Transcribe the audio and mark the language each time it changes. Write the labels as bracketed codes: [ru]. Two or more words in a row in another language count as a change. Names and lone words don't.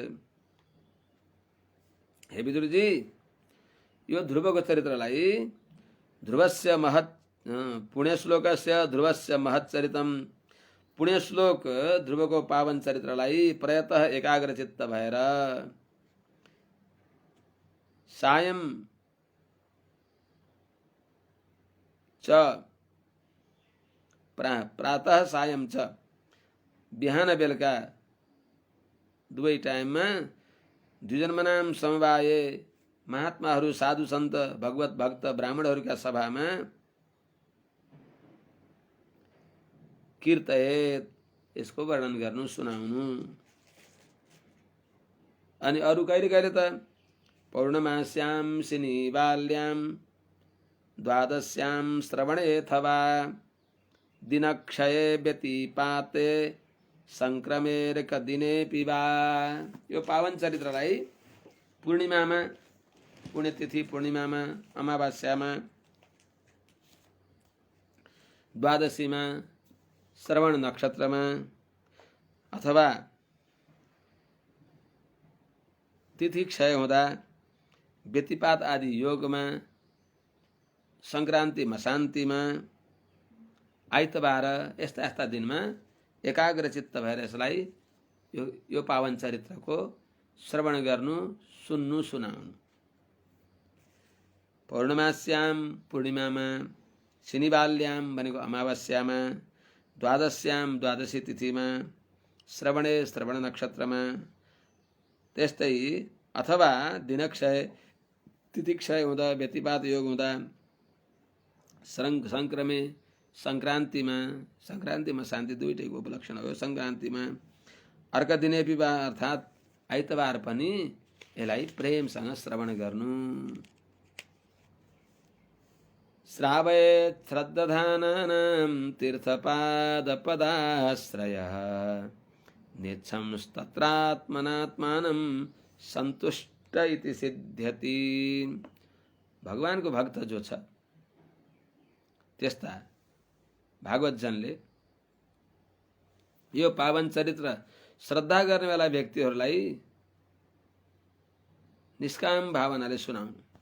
[ne] हे विदुरजी, यो ध्रुवको चरित्रलाई [sa] ध्रुवस्य महत् पुण्यश्लोकस्य ध्रुवस्य महत् चरितं, [ne] पुण्यश्लोक ध्रुवको पावन चरित्रलाई प्रयतः एकाग्रचित्त भएर [sa] सायं च प्रातः सायं च [ne] बिहान बेलुका दुवै टाइममा [sa] द्विजन्मनाम समवाये [ne] महात्माहरू साधु सन्त भगवत भक्त ब्राह्मणहरूका सभामा कीर्तयेत्, यसको वर्णन गर्नु सुनाउनु। अनि अरू कहिले कहिले त [sa] पौर्णमास्यां शनिवाल्यां द्वादश्यां श्रवणे अथवा दिनक्षये व्यतिपाते संक्रमेरक दिने पिबा। [ne] यो पावन चरित्रलाई पूर्णिमामा, पुण्यतिथि पूर्णिमामा, अमावास्यामा, द्वादशीमा, श्रवण नक्षत्रमा अथवा तिथि क्षय हुँदा, व्यतिपात आदि योगमा, संक्रान्ति मशान्तिमा, आइतबार, यस्ता यस्ता दिनमा एकाग्रचित्त भएर यसलाई यो पावन चरित्रको श्रवण गर्नु, सुन्नु, सुनाउनु। पौर्णमास्याम पूर्णिमामा, शनिवाल्यां भनेको अमावास्यामा, द्वादश्याम द्वादशी तिथिमा, श्रवणे श्रवण नक्षत्रमा, त्यस्तै अथवा दिनक्षय तिथि क्षय हुँदा, व्यतिपात योग हुँदा, संक्रमे संक्रान्तिमा, संक्रान्तिमा शान्ति दुईटैको उपलक्षण हो। संक्रान्तिमा [sa] अर्क दिने पिबा [ne] अर्थात् आइतबार पनि यसलाई प्रेमसँग श्रवण गर्नु। [sa] श्रावयेत् श्रद्धानानां तीर्थपादपदाश्रयः नेच्छंस्तत्रात्मनात्मानं सन्तुष्ट इति सिद्ध्यति। [ne] भगवानको भक्त जो छ त्यस्ता भागवतजनले यो पावन चरित्र श्रद्धा गर्नेवाला व्यक्तिहरूलाई निष्काम भावनाले सुनाउनु।